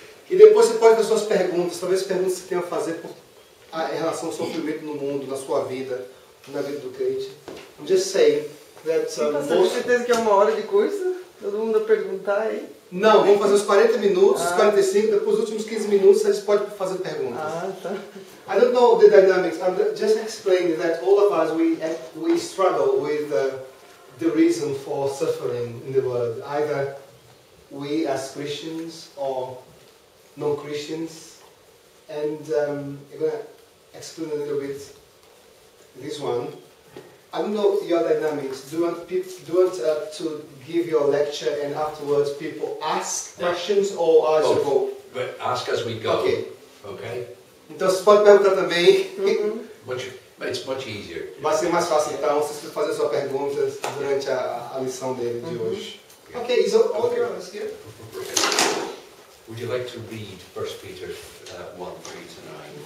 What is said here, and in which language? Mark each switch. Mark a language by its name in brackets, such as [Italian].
[Portuguese] E depois você pode fazer suas perguntas, talvez perguntas que você tenha a fazer em relação ao sofrimento no mundo, na sua vida, na vida do crente. [English] I'm just saying that... [Portuguese] Você tem certeza que é 1 hora de curso? Todo mundo a perguntar aí? Não, vamos fazer os 40 minutos, os 45, depois os últimos 15 minutos a gente pode fazer perguntas. Tá. [English] I don't know the dynamics. I'm just explaining that all of us, we struggle with the reason for suffering in the world. Either we as Christians or non-Christians. And I'm going to explain a little bit this one. I don't know your dynamics. Do you want to give your lecture and afterwards people ask questions or as you go? But ask as we go. Okay. [Portuguese] Então você pode perguntar também. [English] It's much easier. [Portuguese] Vai ser mais fácil então, você fazer suas perguntas durante a lição dele de hoje. [English] Okay, so all yours here. Would you like to read 1 Peter 1:3 to 9?